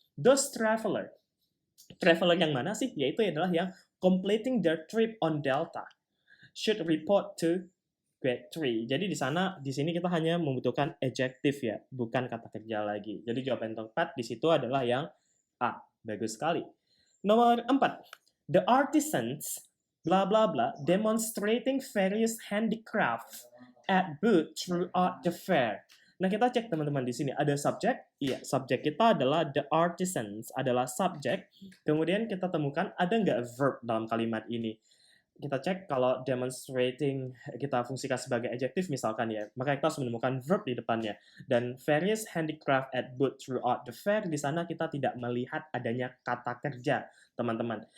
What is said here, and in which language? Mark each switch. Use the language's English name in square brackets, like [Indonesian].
[English] Those traveler. Traveler [Indonesian] yang mana sih? Yaitu adalah yang [English] completing their trip on Delta should report to grade 3. [Indonesian] Jadi di sini kita hanya membutuhkan adjective ya, bukan kata kerja lagi. Jadi jawaban yang tepat di situ adalah yang A. Bagus sekali. Nomor 4. [English] The artisans bla bla bla demonstrating various handicrafts at booth throughout the fair. [Indonesian] Nah, kita cek teman-teman di sini ada subjek. Iya, subjek kita adalah the artisans, adalah subjek. Kemudian kita temukan ada nggak verb dalam kalimat ini. Kita cek kalau demonstrating kita fungsikan sebagai adjective misalkan ya, maka kita harus menemukan verb di depannya. Dan [English] various handicraft at booth throughout the fair, [Indonesian] di sana kita tidak melihat adanya kata kerja, teman-teman.